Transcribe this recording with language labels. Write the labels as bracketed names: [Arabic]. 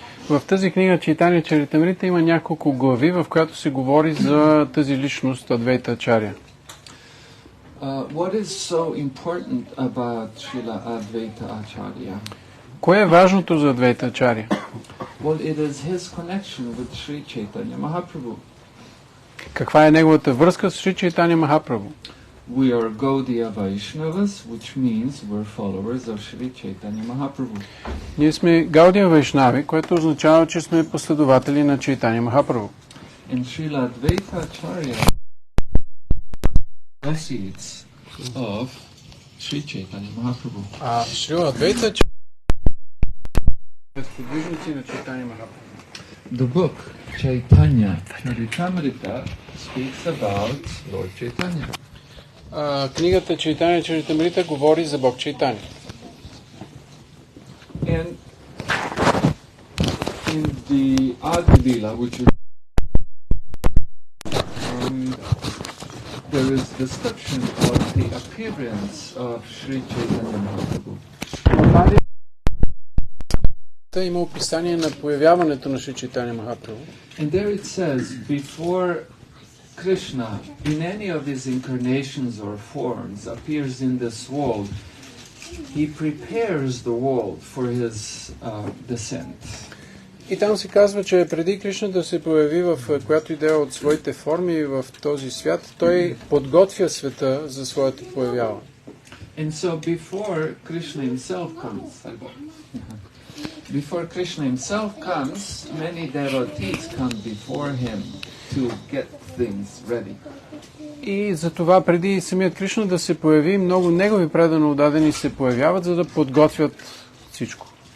[Bulgarian] В тази книга Чайтания Чаритамрита има няколко глави, в която се говори за тази личност Адвайта Ачаря. [English] What is so important about Srila Advaita Acharya? [Bulgarian] Кое е важното за Адвайта Ачаря? [English] Well, it is his connection with Sri Chaitanya Mahaprabhu. [Bulgarian] Каква е неговата връзка с Шри Чайтания Махапрабху? [English] We are Gaudiya Vaishnavas, which means we're followers of Sri Chaitanya Mahaprabhu. [Bulgarian] Ние сме Гаудия Вайшнави, което означава, че сме последователи на Чайтания Махапрабху. [English] In Srila Advaita Acharya, associates of Sri Chaitanya Mahaprabhu. [Bulgarian] Шрила Адвайта Ачаря е сподвижници на Чайтания Махапрабху. [English] The book Chaitanya Charitamrita speaks about Lord Chaitanya. [Bulgarian] Книгата Чайтания Чаритамрита говори за Бог Чайтания. [English] And in the Adi-lila, which is there is description of the appearance of Sri Chaitanya Mahaprabhu. [Bulgarian] Има описание на появяването на Шри Чайтания Махапрабху. [English] And there it says, before Krishna, in any of his incarnations or forms, appears in this world, he prepares the world for his descent. [Bulgarian] И там се казва, че преди Кришна да се появи в която идея от своите форми в този свят, той подготвя света за своето появяване. [English] And so before Krishna himself comes, before Krishna himself comes, many devotees come before him to get things ready. [Bulgarian] И за това преди самият Кришна да се появи, много негови предано отдадени се появяват, за да подготвят всичко.